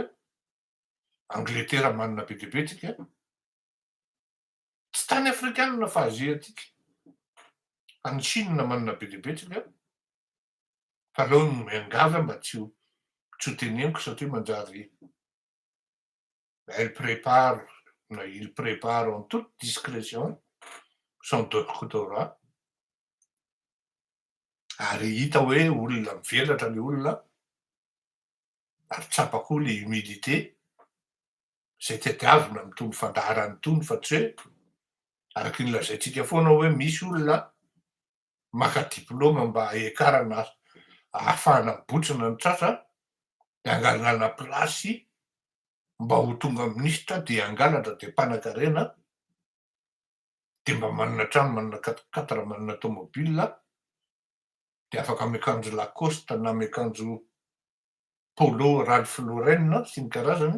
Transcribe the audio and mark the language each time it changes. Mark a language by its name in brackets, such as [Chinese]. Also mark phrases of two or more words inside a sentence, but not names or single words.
[Malagasy] Angletera manana be dia be tsika. Tsy tany afrikanina fa Azia atsika. Fa ny Chine manana be dia be tsika. Fa aleo no miangavy mba tsy ho teneniko satria manjary [French] il prépare en toute discrétion son doctorat. [Malagasy] Ary hita hoe olona mivelatra le olona, ary tsapako le humidité zay tadiavina mitony fandaharany tony fa tsy hoe araky ny lazaintsika foana hoe misy olona maka diplôma mba hiakarana ahafahana mibotsina ny tratra de angalana plasy mba ho tonga minisitra de angalatra de mpanan-karena de mba manana trano, manana 4x4, manana tômôbila de afaka miakanjo Lacoste na miakanjo Polo Ralph Lauren sy ny karazany.